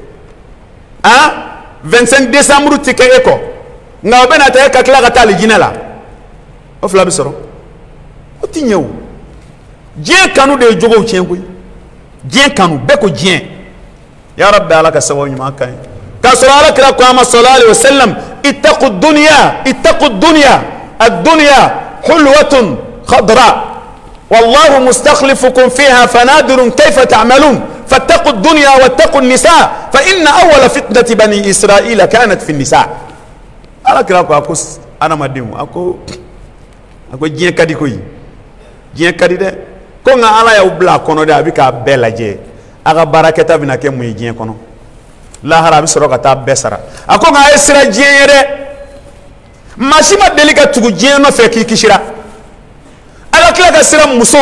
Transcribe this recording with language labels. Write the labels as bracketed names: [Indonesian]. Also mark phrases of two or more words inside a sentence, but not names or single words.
[Bambara] 25 décembre tɛ kɛ e kɔ nka o bɛna taa e ka tila ka taa alijinɛ la o fila bɛ sɔrɔ o tɛ ɲɛ o diɲɛ kanu de ye jogow tiɲɛ koyi diɲɛ kanu bɛɛ ko diɲɛ [Arabic] يا رب [Bambara] ala ka sababu ɲuman kan ye k'a sɔrɔ alakira ko a ma [Arabic] صلى الله عليه وسلم اتقوا الدنيا الدنيا حلوة خضرة والله مستخلفكم فيها فناظر كيف تعملون فاتقوا الدنيا واتقوا النساء فإن أول فتنة بني إسرائيل كانت في النساء [Bambara] alakira ko ako adamadenw ako diɲɛ ka di koyi diɲɛ ka di dɛ ko nka ala y'aw bila a kɔnɔ de a bɛ k'a bɛɛ lajɛ a ka baarakɛta bɛna kɛ mun ye diɲɛ kɔnɔ lahara a bɛ sɔrɔ ka taa bɛɛ sara a ko nka a ye sira diɲɛ ye dɛ maa si ma deli ka tugu diɲɛ nɔfɛ k'i kisira ala tila ka sira musow